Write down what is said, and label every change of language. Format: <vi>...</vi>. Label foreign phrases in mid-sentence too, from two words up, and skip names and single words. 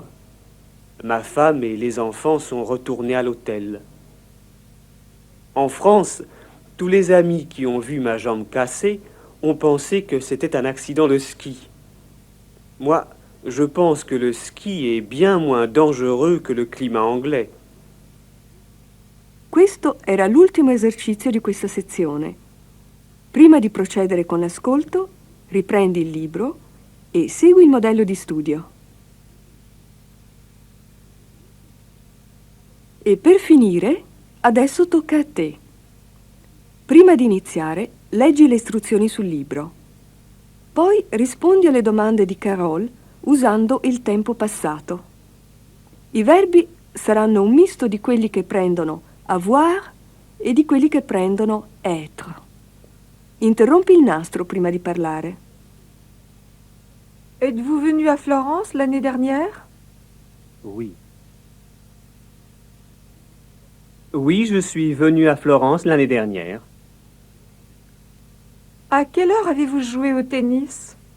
<fr>Ma femme et les enfants sont retournés à l'hôtel. En France, tous les amis qui ont vu ma jambe cassée ont pensé que c'était un accident de ski. Moi, je pense que le ski est bien moins dangereux que le climat anglais.</fr> <it>Questo era l'ultimo esercizio di questa sezione. Prima di procedere con l'ascolto, riprendi il libro e segui il modello di studio. E per finire, adesso tocca a te. Prima di iniziare, leggi le istruzioni sul libro. Poi rispondi alle domande di Carole usando il tempo passato. I verbi saranno un misto di quelli che prendono avoir e di quelli che prendono être. Interrompi il nastro prima di parlare.</it> <fr>Êtes-vous venu à Florence l'année dernière? Oui. Oui, je suis venu à Florence l'année dernière. À quelle heure avez-vous joué au tennis?</fr>